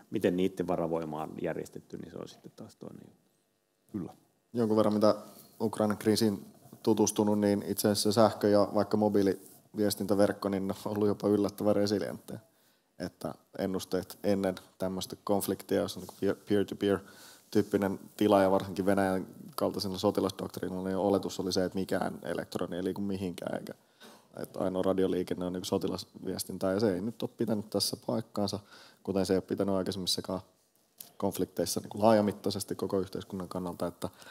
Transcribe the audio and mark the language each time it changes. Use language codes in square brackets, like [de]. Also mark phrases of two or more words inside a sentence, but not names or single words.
[fi] Miten niiden varavoima on järjestetty, niin se on sitten taas toinen juttu. Kyllä. Jonkun verran, mitä Ukrainan kriisiin tutustunut, niin itse asiassa sähkö ja vaikka mobiiliviestintäverkko, niin ne on ollut jopa yllättävän resilienttejä. Että ennusteet ennen tämmöistä konfliktia, jos on peer-to-peer-tyyppinen tila ja varsinkin Venäjän kaltaisella sotilasdoktriinilla, niin oletus oli se, että mikään elektroni ei liiku mihinkään että ainoa radioliikenne on niin sotilasviestintää, ja se ei nyt ole pitänyt tässä paikkaansa, kuten se ei ole pitänyt aikaisemmissakaan konflikteissa niin laajamittaisesti koko yhteiskunnan kannalta, että